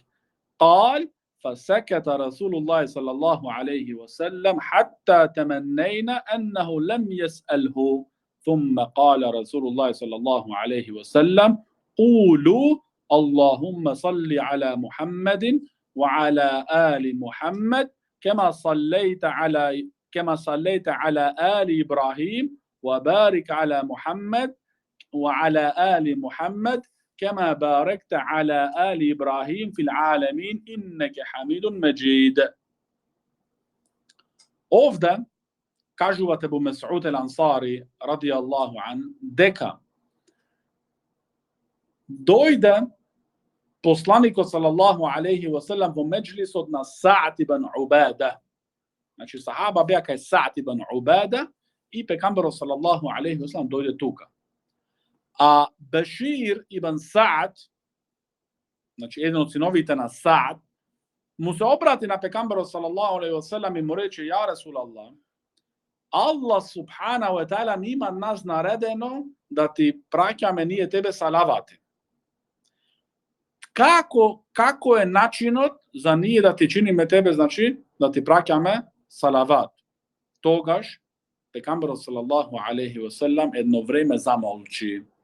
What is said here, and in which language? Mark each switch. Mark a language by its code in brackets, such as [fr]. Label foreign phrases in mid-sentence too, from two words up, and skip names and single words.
[ar] قال: فسكت رسول الله صلى الله عليه وسلم حتى تمنينا أنه لم يسأله، ثم قال رسول الله صلى الله عليه وسلم: قولوا اللهم صل على محمد وعلى آل محمد كما صليت على آل إبراهيم، وبارك على محمد وعلى آل محمد كما باركت على آل إبراهيم في العالمين إنك حميد مجيد. [mk] Овде кажувате Abu Mas'ud al-Ansari [ar] رضي الله عن [mk] дека дојде посланикот [ar] صلى الله عليه وسلم [mk] во меджлисот на Са'д ибн Убада. Значи сахаба беа кај Са'д ибн Убада и пекамберот [ar] صلى الله عليه وسلم [mk] дојде тука. А Башир ибн Са'д, значи еден од синовите на Са'д, му се обрати на пекамберот [ar] صلى الله عليه وسلم [mk] и му рече: [ar] يا رسول الله, الله سبحانه وتعالى [mk] нима нас наредено да ти праќаме ние тебе салавати. како е начинот за ние да ти чиниме тебе, значи да ти праќаме салават. Тогаш пекамберот [ar] صلى الله عليه وسلم [mk] едно време замолчи.